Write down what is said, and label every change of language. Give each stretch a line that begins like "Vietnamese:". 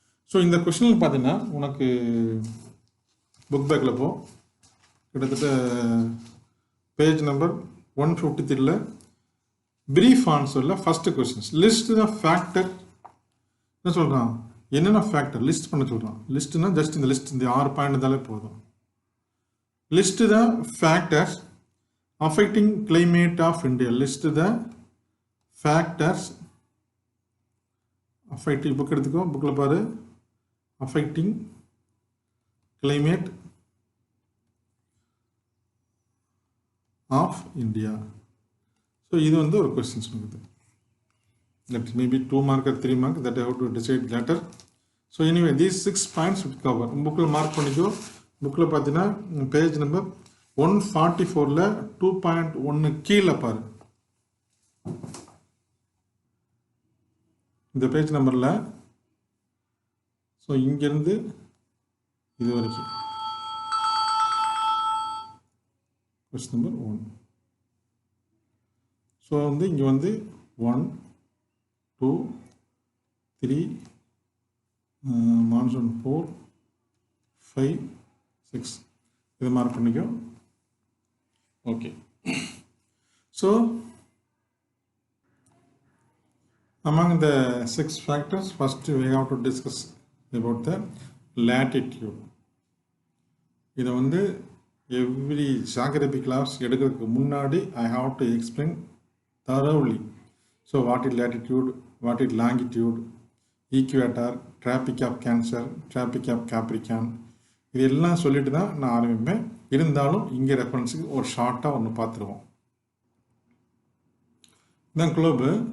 Tamil: So இந்த கொஸ்டினில் பார்த்தீங்கன்னா உனக்கு புக் பேக்கில் போ, கிட்டத்தட்ட page number 153ல் brief ஆன்சரில் first questions list த ஃபேக்டர். என்ன சொல்கிறான், என்னென்ன ஃபேக்டர் லிஸ்ட் பண்ண சொல்கிறான். லிஸ்ட்னா ஜஸ்ட் இந்த லிஸ்ட் இந்த 6 பாயிண்ட் இருந்தாலே போதும்.
English: List the factors affecting climate of India. List the factors affecting book
Tamil: எடுத்துக்கோ, புக்கில் பாரு,
English: affecting climate of India.
Tamil: So இது வந்து ஒரு questions இருக்குது.
English: That may be 2 mark or 3 mark that I have to decide later. So anyway, these 6 points will cover.
Tamil: புக்கில் mark பண்ணிக்கோ. புக்கில் பார்த்தீங்கன்னா பேஜ் நம்பர் 144ல் 2.1 கீழே பாரு. இந்த பேஜ் நம்பரில் ஸோ இங்கேருந்து இது வரைக்கும் கொஸ்டின் நம்பர் 1. ஸோ வந்து இங்கே வந்து 1 2 3 மான்சூன் 4 5 6 இது மார்க் பண்ணிக்கோ.
English: Okay, so among the 6 factors, first we have to discuss about the latitude.
Tamil: இதை வந்து எவ்ரி ஜாகிரபி கிளாஸ் எடுக்கிறதுக்கு முன்னாடி
English: I have to explain thoroughly. So what is latitude, what is longitude, equator, tropic of Cancer, tropic of Capricorn,
Tamil: இது எல்லாம் சொல்லிட்டு தான் நான் ஆரம்பிப்பேன். இருந்தாலும் இங்கே ரெஃபரன்ஸுக்கு ஒரு ஷார்ட்டாக ஒன்று பார்த்துருவோம். இதுதான் குளோபு.